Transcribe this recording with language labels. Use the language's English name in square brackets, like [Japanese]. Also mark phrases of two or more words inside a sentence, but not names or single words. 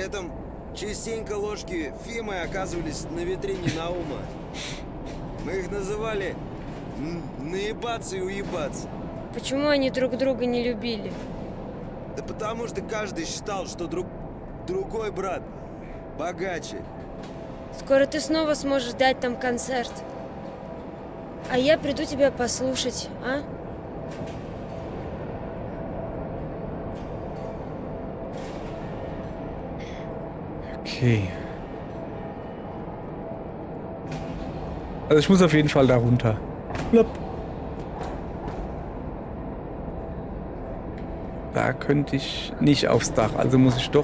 [Russian] этом частенько ложки Фимы оказывались на витрине Наума, Мы их называли наебаться и уебаться. Почему они друг друга не любили? Да потому что каждый считал, что другой брат богаче. Скоро ты снова сможешь дать там концерт. А я приду тебя послушать, а? Okay. [German] Also ich muss auf jeden Fall da runter. Plopp. Da könnte ich nicht aufs Dach, also muss ich doch...